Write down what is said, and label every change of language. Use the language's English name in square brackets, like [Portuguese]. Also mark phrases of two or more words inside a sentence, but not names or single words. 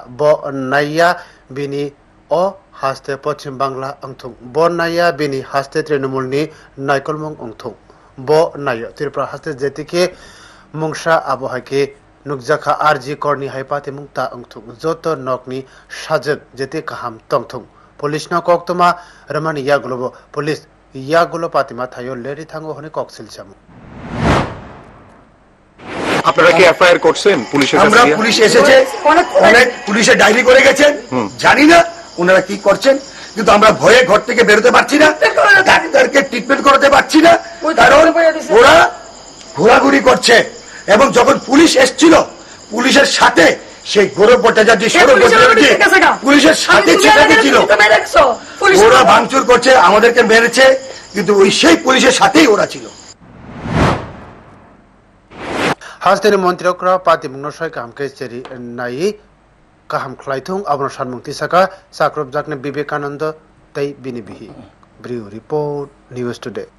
[Kok Borok] ब नाइया बिनि अ हास्ते पश्चिम बांला अंथुं ब नाइया बिनि हास्ते तृणमूलनि नायकलमंग अंथुं ब नाइया त्रिपुरा हास्ते जेतिके मुंगसा आबहाके नुकजाखा आरजी करनि हाइपाते मुंगता अंथुं जत नकनि साजक जेते काहाम तंथुं पुलिस न कक्तमा रमानि यागुलब पुलिस यागुलो पातिमा थायो लेरि थांगो हने कक्सिल सामु [Bangla] আপনারা কি এফআইআর করছেন পুলিশের কাছে আমরা পুলিশ এসেছে অনেক পুলিশে ডায়েরি করে গেছেন জানি না ওনারা কি করছেন কিন্তু আমরা ভয়ে ঘর থেকে বের হতে পারছি না ডাক্তারকে ট্রিটমেন্ট করতে পারছি না কারণ ওরা ঘোরাঘুরি করছে এবং যখন পুলিশ এসেছিল পুলিশের সাথে সেই গৌরব ভট্টাচার্য সৌরভ ভট্টাচার্য পুলিশের সাথে ছিল ওরা ভাঙচুর করছে আমাদেরকে মেরেছে কিন্তু ওই সেই পুলিশের সাথেই ওরা ছিল [Kok Borok] हास्तेनि मन्त्रिकरा पाति मुंनो सय कामके चेरि नाइ काहाम खलाइथुं आबन सानमुक्ति साका साक्रब जाकने विवेकानंद तै बिनि बिहि [English] bureau report News Today.